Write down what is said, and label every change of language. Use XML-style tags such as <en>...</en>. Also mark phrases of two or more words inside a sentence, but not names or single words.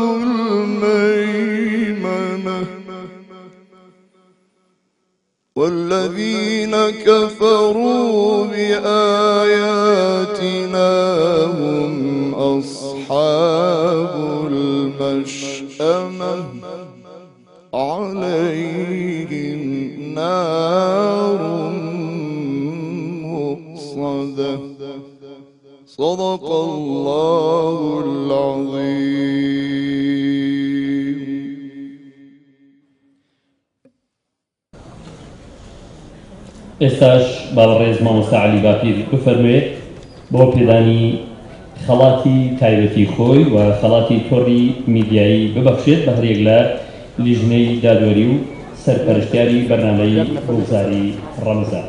<ar>الميمنة والذين كفروا بآياتنا هم أصحاب المشأمة عليهم نار مؤصدة صدق الله العظيم.</ar> <ckb>ئێستاش باڵڕێز مامۆستا عەلی باپیر بفەرموێت بۆ پێدانی خەڵاتی تایبەتی خۆی و خەڵاتی تۆڕی میدیایی ببەخشێت بە هەرێک لە لیژنەی دادوەری و سەرپەرشتیاری بەرنامەی گوڵزاری ڕەمزان.</ckb>